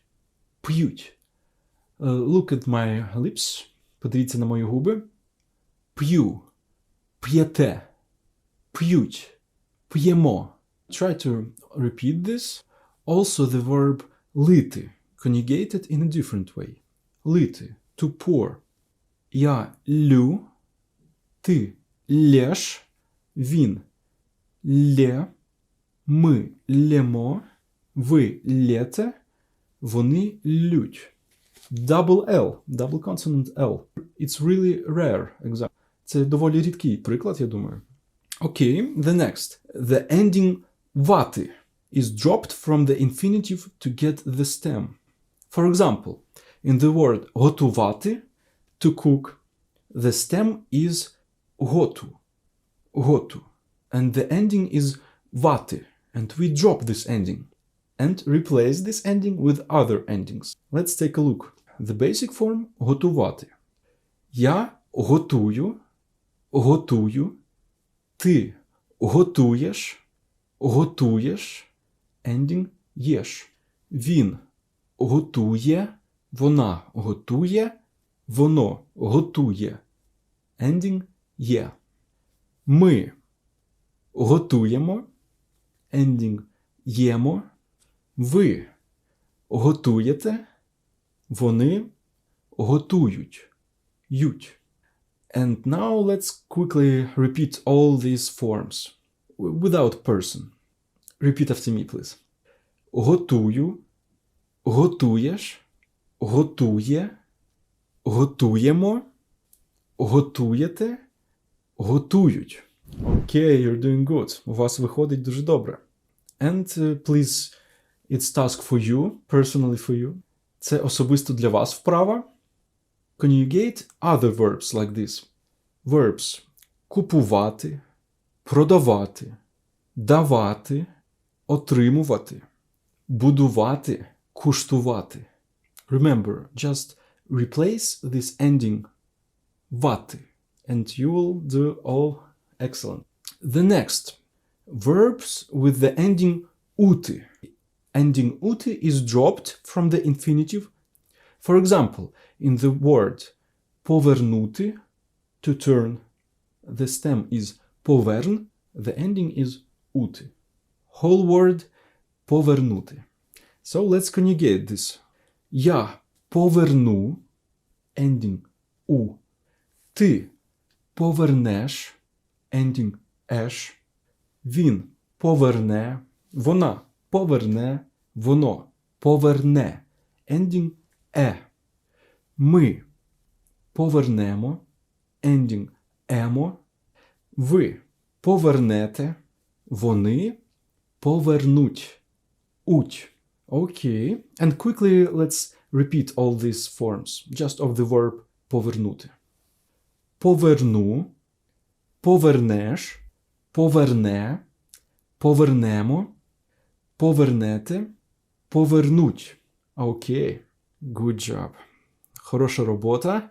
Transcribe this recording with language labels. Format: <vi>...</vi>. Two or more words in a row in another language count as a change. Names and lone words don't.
<uk>П'ють.</uk> <en>Look at my lips.</en> <uk>Подивіться на мої губи. П'ю, п'єте, п'ють, п'ємо.</uk> <en>Try to repeat this. Also the verb лити, conjugated in a different way. Лити, to pour.</en> <uk>Я лю, ти лєш, він лє, ми лємо, ви лєте, вони лють.</uk> <en>Double L, double consonant L. It's really rare example.</en> <uk>Це доволі рідкий приклад, я думаю.</uk> <en>Okay, the next. The ending вати is dropped from the infinitive to get the stem. For example, in the word готувати, to cook, the stem is</en> <uk>готу, готу,</uk> <en>and the ending is вати, and we drop this ending and replace this ending with other endings. Let's take a look. The basic form готувати.</en> <uk>Я готую, готую, ти готуєш, готуєш,</uk> <en>ending єш.</en> <uk>Він готує, вона готує, воно готує, ending є. Ми готуємо, ending їмо, ви готуєте, вони готують, ють.</uk> <en>And now let's quickly repeat all these forms without person. Repeat after me, please.</en> <uk>Готую, готуєш, готує, готуємо, готуєте, готують.</uk> <en>Okay, you're doing good.</en> <uk>У вас виходить дуже добре.</uk> <en>And please, it's task for you, personally for you.</en> <uk>Це особисто для вас вправа.</uk> <en>Conjugate other verbs like this.</en> <uk>Verbs купувати, продавати, давати, отримувати, будувати, куштувати.</uk> <en>Remember, just replace this ending вати, and you will do all excellent. The next, verbs with the ending ути. Ending ути is dropped from the infinitive. For example, in the word повернути, to turn, the stem is поверн, the ending is ути. Whole word повернути. So let's conjugate this.</en> <uk>Я поверну, ending у. Ти повернеш, ending еш. Він поверне, вона поверне, воно поверне, ending е. Ми повернемо, ending емо. Ви повернете, вони повернуть, уть.</uk> <en>Okay, and quickly let's repeat all these forms, just of the verb повернути.</en> <uk>Поверну, повернеш, поверне, повернемо, повернете, повернуть.</uk> <en>Okay, good job.</en> <uk>Хороша робота.</uk>